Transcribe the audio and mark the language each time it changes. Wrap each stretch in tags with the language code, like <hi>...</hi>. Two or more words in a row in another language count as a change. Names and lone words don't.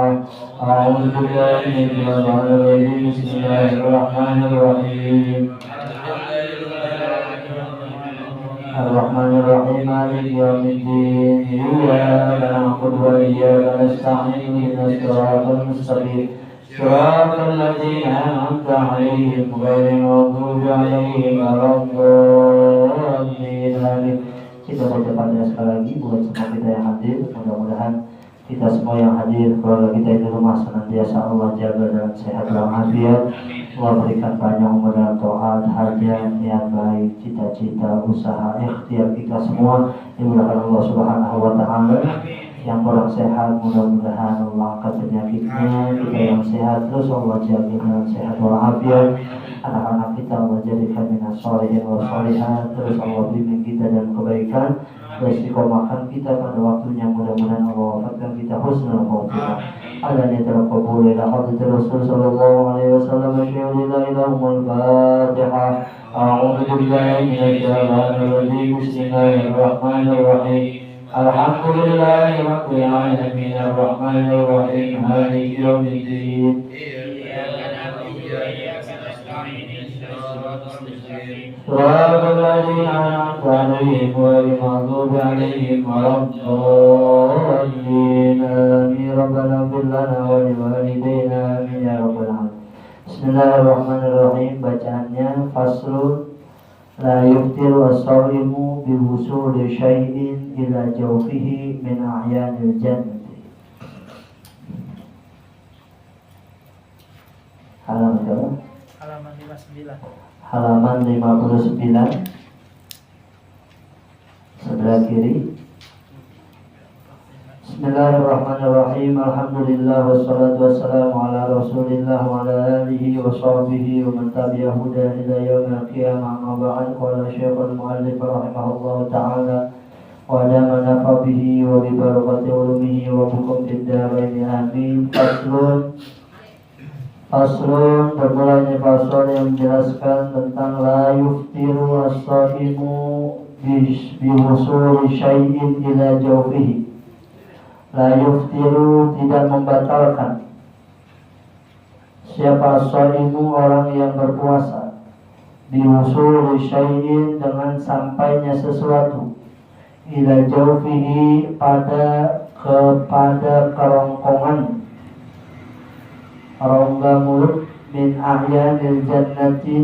<ar>أعوذ بالله من الشيطان الرجيم بسم الله الرحمن الرحيم الرحمن الرحيم مالك يوم الدين إياك نعبد وإياك نستعين اهدنا الصراط المستقيم صراط الذين أنعمت عليهم غير المغضوب عليهم ولا الضالين.</ar> <id>Kita baca pada sekali lagi buat semua kita yang hadir, mudah-mudahan kita semua yang hadir, keluarga kita di rumah senantiasa Allah jaga dalam sehat walafiat. Allah berikan banyak umur dalam taat, hajat, niat baik, cita-cita, usaha, ikhtiar kita semua dimudahkan Allah</id> <ar>سبحانه وتعالى.</ar> <id>Yang kurang sehat mudah-mudahan Allah angkat penyakitnya, kita yang sehat terus Allah jaga dalam sehat walafiat. Anak-anak kita Allah jadikan</id> <ar>من الصالحين والصالحات,</ar> <id>terus Allah bimbing kita dalam kebaikan, istiqomahkan kita pada waktunya, mudah-mudahan Allah wafatkan kita</id> <ar>حسن الخاتمة. على نية القبول إلى حضرة الرسول صلى الله عليه وسلم. أشهد أن لا إله إلا الله. Fatihah. أعوذ بالله من الشيطان الرجيم. بسم الله الرحمن الرحيم الحمد لله رب العالمين الرحمن الرحيم مالك يوم الدين. صراط الذين أنعمت عليهم غير المغضوب عليهم ولا الضالين آمين. ربنا اغفر لنا ولوالدينا آمين يا رب العالمين. Bismillahirrahmanirrahim.</ar> <id>Bacaannya</id> <ar>فصل لا يفطر الصائم بوصول شيء إلى جوفه من أعيان الجنة.</ar> <id>Halaman berapa? Halaman 59. Halaman 59 sebelah kiri.</id> <ar>Bismillahirrahmanirrahim. الحمد لله والصلاة والسلام على رسول الله وعلى آله وصحبه ومن تبعه إلى يوم القيامة أما بعد. قال شيخ المؤلف رحمه الله تعالى وأدام نفع به وببركة علومه وبكم في الدارين آمين. Faslun</ar> <id>bermulanya fasal yang menjelaskan tentang</id> <ar>لا يفطر الصائم بوصول شيء إلى جوفه. لا يفطر</ar> <id>tidak membatalkan. Siapa as-shaimu? Orang yang berpuasa.</id> <ar>بوصول شيء</ar> <id>dengan sampainya sesuatu.</id> <ar>إلى جوفه</ar> <id>kepada kerongkongan, rongga mulut,</id> <ar>من أعيان الجنة</ar>